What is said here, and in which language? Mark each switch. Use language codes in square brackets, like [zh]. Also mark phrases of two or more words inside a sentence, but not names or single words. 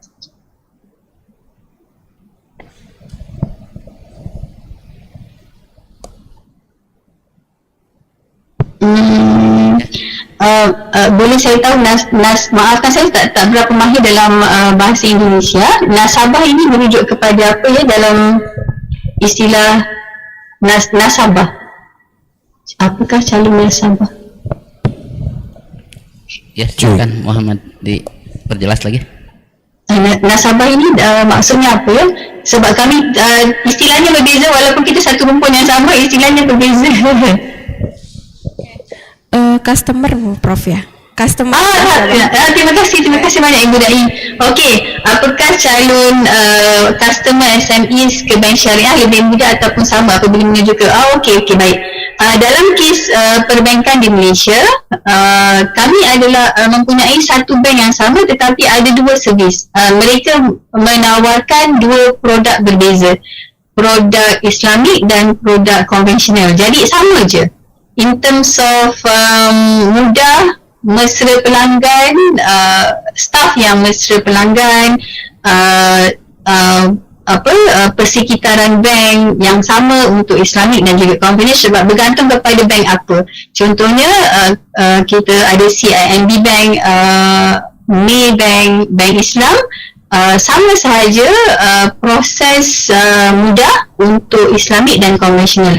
[ms] Boleh saya tahu maafkan saya tak berapa mahir dalam bahasa Indonesia. Nasabah ini merujuk kepada apa ya dalam istilah nasabah? Apakah calon nasabah? [id] Ya, silakan Muhammad diperjelas lagi. [ms] Nasabah ini maksudnya apa ya? Sebab kami istilahnya berbeza, walaupun kita satu rumpun yang sama, istilahnya berbeza. Customer Prof ya. Customer. Terima kasih banyak Ibu Dai. Okey, apakah calon customer SMEs ke bank syariah lebih mudah ataupun sama apabila menuju ke okey baik. Dalam kes perbankan di Malaysia, kami adalah mempunyai satu bank yang sama tetapi ada 2 servis. Mereka menawarkan 2 produk berbeza, produk Islamik dan produk konvensional. Jadi sama je [en] in terms of [ms] mudah, mesra pelanggan, staff yang mesra pelanggan, persekitaran bank yang sama untuk Islamik dan juga konvensional, sebab bergantung kepada bank apa. Contohnya kita ada CIMB Bank, Maybank, Bank Islam, sama sahaja proses mudah untuk Islamik dan konvensional.